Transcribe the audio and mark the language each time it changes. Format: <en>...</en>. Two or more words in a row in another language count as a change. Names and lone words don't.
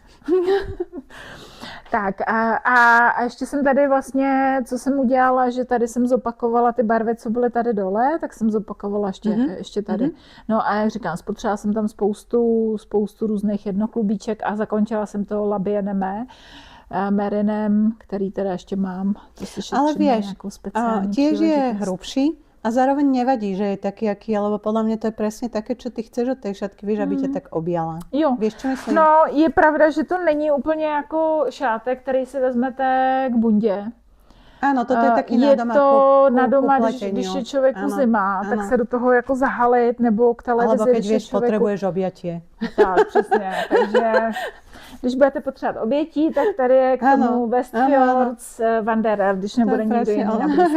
<cs>Tak a ještě jsem tady vlastně, co jsem udělala, že tady jsem zopakovala ty barvy, co byly tady dole, tak jsem zopakovala ještě tady. No a jak říkám, spotřebovala jsem tam spoustu různých jednoklubíček a zakončila jsem to Labienem Merinem, který teda ještě mám. To si</cs> <sk>ale vieš,</sk> <cs>nějakou speciální</cs> <sk>tiež je hrubší. A zároveň nevadí, že je taký, aký je, lebo podľa mňa to je presne také, čo ty chceš od tej šatky, víš, aby ťa tak objala.</sk> <cs>Jo.</cs> <sk>Víš, čo myslím?</sk> <cs>No, je pravda, že to není úplně jako šátek, který si vezmete k bundě. Ano, toto je taky je na doma. Je to na doma, když je člověku zima, tak se do toho jako zahalit, nebo k televizi.</cs> <sk>Alebo keď vieš, potrebuješ objatie.</sk> <cs>Tak, přesně. Takže když budete potřebovat obětí, tak tady je k tomu Westfjords Wanderer, když nebude nikdo jiný na blízku.</cs>